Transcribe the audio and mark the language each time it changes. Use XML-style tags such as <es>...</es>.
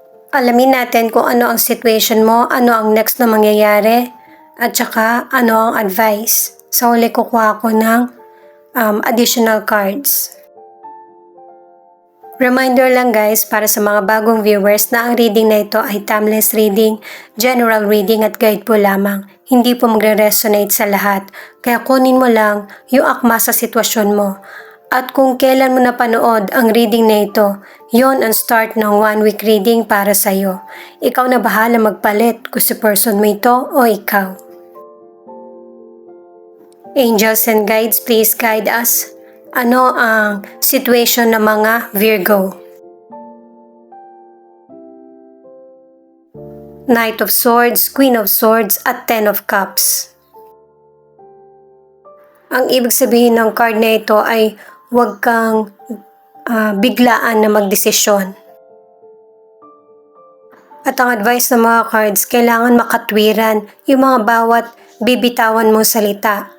<tl>Alamin natin kung ano ang situation mo, ano ang next na mangyayari, at saka ano ang advice. Sa huli kukuha ko ng additional cards. Reminder lang guys para sa mga bagong viewers na ang reading na ito ay timeless reading, general reading at guide po lamang. Hindi po magre-resonate sa lahat, kaya kunin mo lang yung akma sa sitwasyon mo. At kung kailan mo napanood ang reading na ito, yon ang start ng 1 week reading para sa'yo. Ikaw na bahala magpalit kung si person mo ito o ikaw.</tl> <en>Angels and guides, please guide us.</en> <tl>Ano ang situation ng mga Virgo? Knight of Swords, Queen of Swords at Ten of Cups. Ang ibig sabihin ng card na ito ay huwag kang biglaan na magdesisyon. At ang advice ng mga cards, kailangan makatwiran yung mga bawat bibitawan mong salita.</tl>